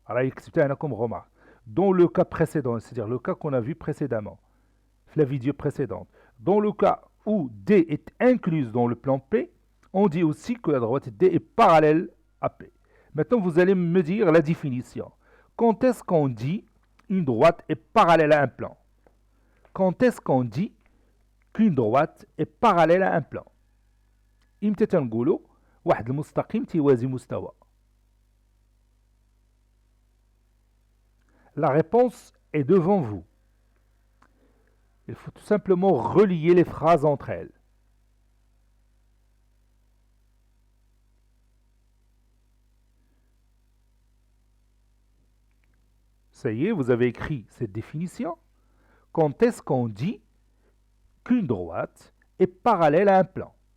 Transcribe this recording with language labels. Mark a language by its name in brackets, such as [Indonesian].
[French] Alors, comme remarque. Dans le cas précédent, c'est-à-dire le cas qu'on a vu précédemment, la vidéo précédente, dans le cas où D est incluse dans le plan P, on dit aussi que la droite D est parallèle à P. Maintenant, vous allez me dire la définition. Quand est-ce qu'on dit une droite est parallèle à un plan? Quand est-ce qu'on dit qu'une droite est parallèle à un plan? [Arabic] إمتى تنقولوا واحد المستقيم تيوازي مستوى؟ [French] La réponse est devant vous. Il faut tout simplement relier les phrases entre elles. Ça y est, vous avez écrit cette définition. Quand est-ce qu'on dit qu'une droite est parallèle à un plan?